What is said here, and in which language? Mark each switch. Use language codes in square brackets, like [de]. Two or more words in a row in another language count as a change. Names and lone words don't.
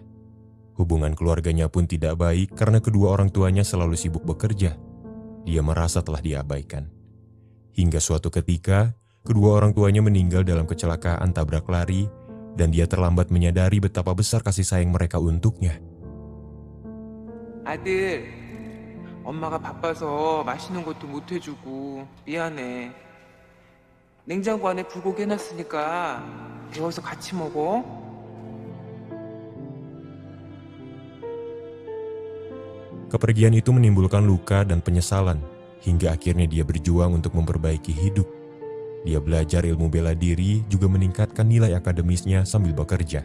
[id] Hubungan keluarganya pun tidak baik karena kedua orang tuanya selalu sibuk bekerja. Dia merasa telah diabaikan. Hingga suatu ketika, kedua orang tuanya meninggal dalam kecelakaan tabrak lari dan dia terlambat menyadari betapa besar kasih sayang mereka untuknya. [ko] 아들, 엄마가 바빠서 맛있는 것도 못 해주고 미안해. 냉장고 안에 불고기 해놨으니까 데워서 같이 먹어. [id] Kepergian itu menimbulkan luka dan penyesalan, hingga akhirnya dia berjuang untuk memperbaiki hidup. Dia belajar ilmu bela diri, juga meningkatkan nilai akademisnya sambil bekerja.